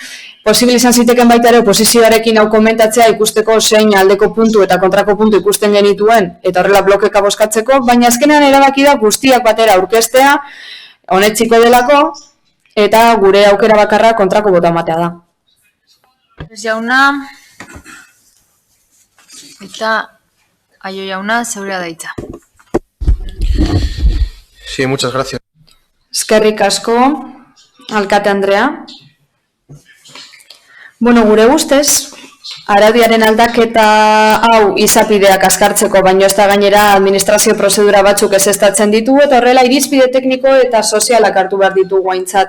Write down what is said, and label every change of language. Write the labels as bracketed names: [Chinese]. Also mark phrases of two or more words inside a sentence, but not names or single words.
[Basque] Posible izan ziteken baita ere oposizioarekin hau komentatzea ikusteko zein aldeko puntu eta kontrako puntu ikusten genituen eta horrela blokeka bozkatzeko, baina azkenean erabaki da guztiak batera aurkeztea, onetsiko delako, eta gure aukera bakarra kontrako bota ematea da. Jauna, eta Aio jauna, zeurea da hitza. [Spanish] Sí, muchas gracias. [Basque] Eskerrik asko, alkate Andrea. Bueno, gure ustez, araudiaren aldaketa hau izapideak azkartzeko, baino ez da gainera administrazio prozedura batzuk ezeztatzen ditugu, eta horrela irizpide tekniko eta sozialak hartu behar ditugu aintzat.